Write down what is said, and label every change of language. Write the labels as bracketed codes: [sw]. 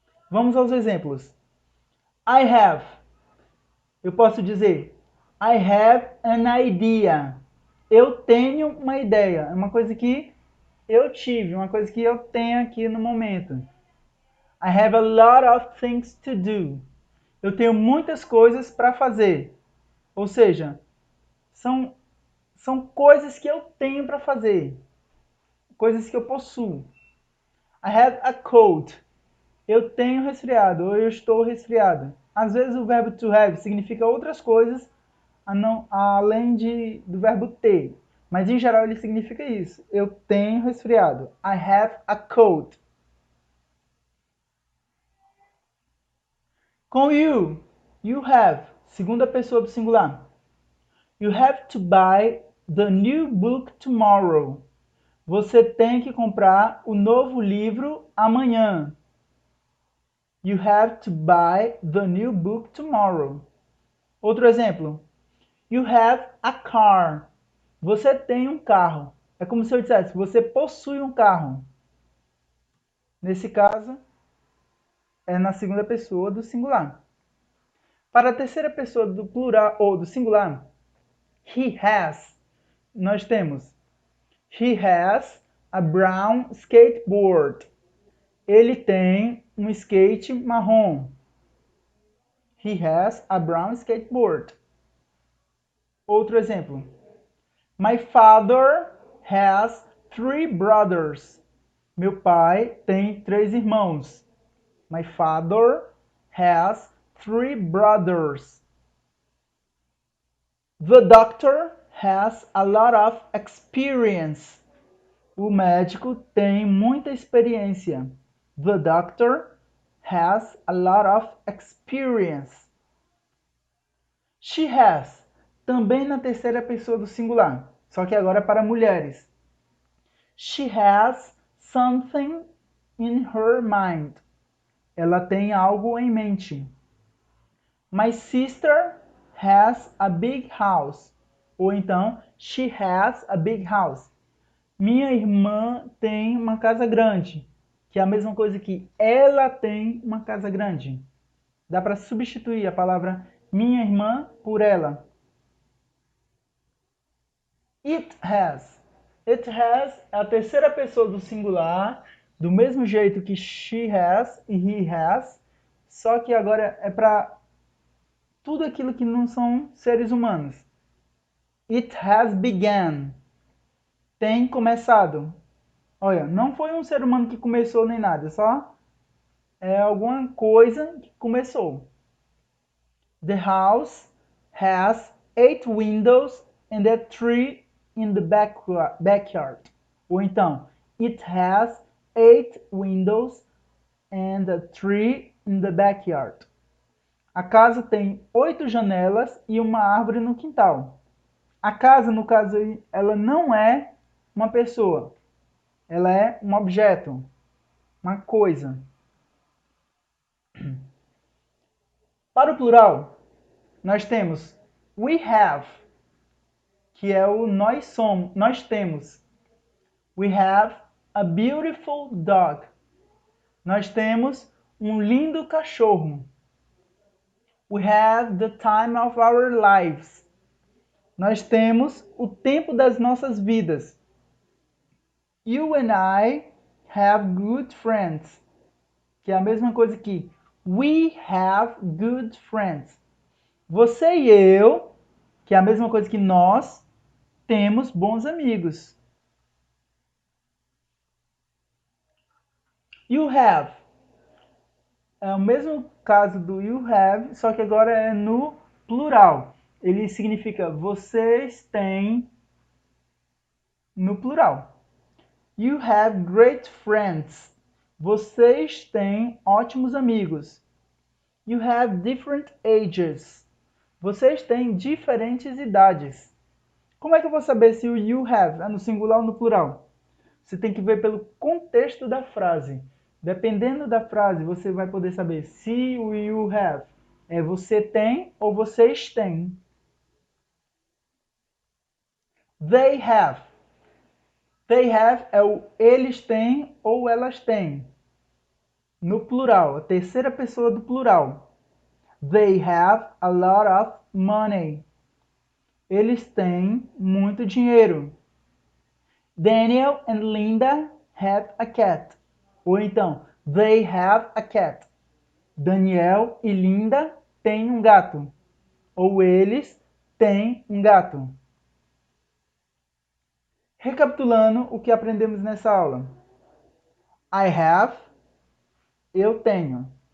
[pt] Vamos aos exemplos. I have. Eu posso dizer [en] I have an idea. [pt] Eu tenho uma ideia. É uma coisa que eu tive, uma coisa que eu tenho aqui no momento. [en] I have a lot of things to do. [pt] Eu tenho muitas coisas para fazer. Ou seja, são coisas que eu tenho para fazer. Coisas que eu possuo. [en] I have a cold. [pt] Eu tenho resfriado, ou eu estou resfriado. Às vezes o verbo to have significa outras coisas além do verbo ter. Mas em geral ele significa isso. Eu tenho resfriado. [en] I have a cold. [pt] Com you, you have, segunda pessoa do singular. [en] You have to buy the new book tomorrow. [pt] Você tem que comprar o novo livro amanhã. [en] You have to buy the new book tomorrow. [pt] Outro exemplo. [en] You have a car. [pt] Você tem um carro. É como se eu dissesse, você possui um carro. Nesse caso, é na segunda pessoa do singular. Para a terceira pessoa do plural ou do singular, he has, nós temos [en] he has a brown skateboard. [pt] Ele tem um skate marrom. [en] He has a brown skateboard. [pt] Outro exemplo. [en] My father has 3 brothers. [pt] Meu pai tem 3 irmãos. [en] My father has 3 brothers. The doctor has a lot of experience. [pt] O médico tem muita experiência. [en] The doctor has a lot of experience. [pt] She has, também na terceira pessoa do singular, só que agora para mulheres. [en] She has something in her mind. [pt] Ela tem algo em mente. [en] My sister has a big house. [pt] Ou então, [en] she has a big house. [pt] Minha irmã tem uma casa grande, que é a mesma coisa que ela tem uma casa grande. Dá para substituir a palavra minha irmã por ela. It has. It has é a terceira pessoa do singular, do mesmo jeito que she has e he has, só que agora é para tudo aquilo que não são seres humanos. [en] It has begun. [pt] Tem começado. Olha, não foi um ser humano que começou nem nada, só é alguma coisa que começou. [en] The house has 8 windows and a tree in the backyard. [pt] Ou então, [en] it has 8 windows and a tree in the backyard. [pt] A casa tem 8 janelas e uma árvore no quintal. A casa, no caso aí, ela não é uma pessoa. Ela é um objeto, uma coisa. Para o plural, nós temos we have, que é o nós somos, nós temos. [en] We have a beautiful dog. [pt] Nós temos um lindo cachorro. [en] We have the time of our lives. [pt] Nós temos o tempo das nossas vidas. [en] You and I have good friends. [pt] Que é a mesma coisa que [en] we have good friends. [pt] Você e eu, que é a mesma coisa que nós, temos bons amigos. You have. É o mesmo caso do you have, só que agora é no plural. Ele significa vocês têm no plural. [en] You have great friends. [pt] Vocês têm ótimos amigos. [en] You have different ages. [pt] Vocês têm diferentes idades. Como é que eu vou saber se o you have é no singular ou no plural? Você tem que ver pelo contexto da frase. Dependendo da frase, você vai poder saber se o you have é você tem ou vocês têm. They have. They have é o eles têm ou elas têm. No plural, a terceira pessoa do plural. [en] They have a lot of money. [pt] Eles têm muito dinheiro. [en] Daniel and Linda have a cat. [pt] Ou então, [en] they have a cat. [pt] Daniel e Linda têm um gato. Ou eles têm um gato. Recapitulando o que aprendemos nessa aula. [en] I have, [pt] eu tenho.